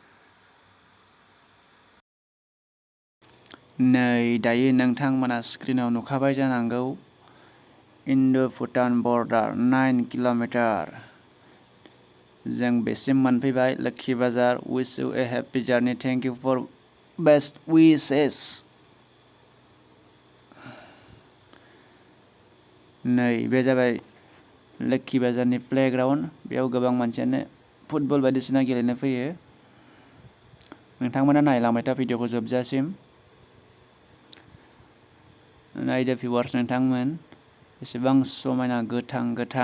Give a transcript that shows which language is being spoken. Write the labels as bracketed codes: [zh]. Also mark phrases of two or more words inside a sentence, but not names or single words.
[brx] नै दायो नोंथांमोना स्क्रिनाव नुखाबाय जानांगौ। [en] Indo Bhutan border 9 kilometer. [brx] जों बेसिम मोनफैबाय लोखि बाजार। [en] Wish you a happy journey. Thank you for best wishes. [brx] नै बे जाबाय लोखि बाजारनि प्लेग्राउन्ड। बेयाव गोबां मानसियानो फुटबल बायदिसिना गेलेनो फैयो। नोंथांमोना नायलांबाय था भिडिअखौ जोबजासिम। नायदो भिउवार्स नोंथांमोन एसेबां समायना गोथां।